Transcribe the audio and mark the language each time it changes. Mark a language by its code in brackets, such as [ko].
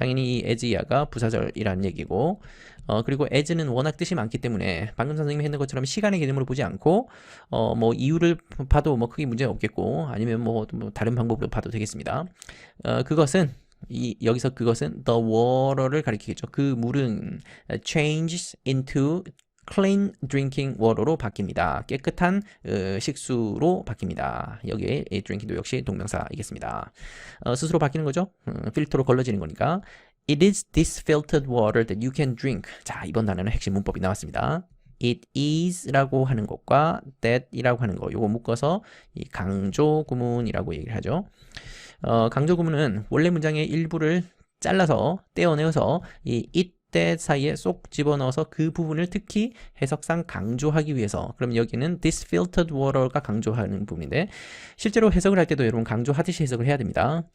[ko] 당연히 이 as 이하가 부사절이라는 얘기고 그리고 as는 워낙 뜻이 많기 때문에 방금 선생님이 했는 것처럼 시간의 개념으로 보지 않고 뭐 이유를 봐도 뭐 크게 문제가 없겠고 아니면 뭐 다른 방법으로 봐도 되겠습니다. 그것은 여기서 그것은 the water를 가리키겠죠. 그 물은 [en] changes into clean drinking water로 [ko] 바뀝니다. 깨끗한 식수로 바뀝니다. 여기에 drinking도 역시 동명사이겠습니다. 스스로 바뀌는 거죠. 필터로 걸러지는 거니까. [en] It is this filtered water that you can drink. [ko] 자, 이번 단어는 핵심 문법이 나왔습니다. It is 라고 하는 것과 that이라고 하는 거 요거 묶어서 이 강조 구문이라고 얘기를 하죠. 강조 구문은 원래 문장의 일부를 잘라서 떼어내어서 이 it, that 사이에 쏙 집어넣어서 그 부분을 특히 해석상 강조하기 위해서 그럼 여기는 this filtered water가 강조하는 부분인데 실제로 해석을 할 때도 여러분 강조하듯이 해석을 해야 됩니다.